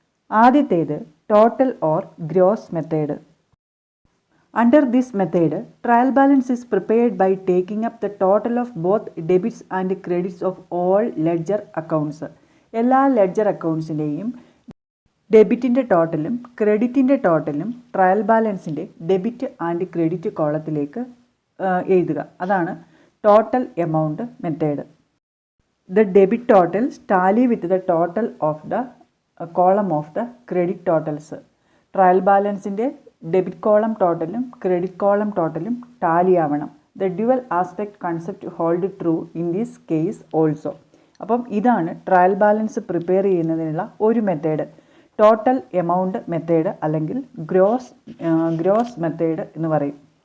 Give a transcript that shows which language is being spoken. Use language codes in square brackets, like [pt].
[en] ആദ്യത്തേത് total or gross method. Under this method trial balance is prepared by taking up the total of both debits and credits of all ledger accounts. [ml] എല്ലാ ledger അക്കൗണ്ട്സിൻ്റെയും ഡെബിറ്റിൻ്റെ ടോട്ടലും ക്രെഡിറ്റിൻ്റെ ടോട്ടലും trial ബാലൻസിൻ്റെ debit and credit കോളത്തിലേക്ക് എഴുതുക. അതാണ് total amount method. [en] The debit totals tally with the total of the column of the credit totals. [ml] Trial ബാലൻസിൻ്റെ debit column ടോട്ടലും credit column ടോട്ടലും Tally ആവണം. [en] The dual aspect concept hold true in this case also. [ml] അപ്പം ഇതാണ് trial balance prepare ചെയ്യുന്നതിനുള്ള ഒരു method, total amount method അല്ലെങ്കിൽ gross method എന്ന് പറയും.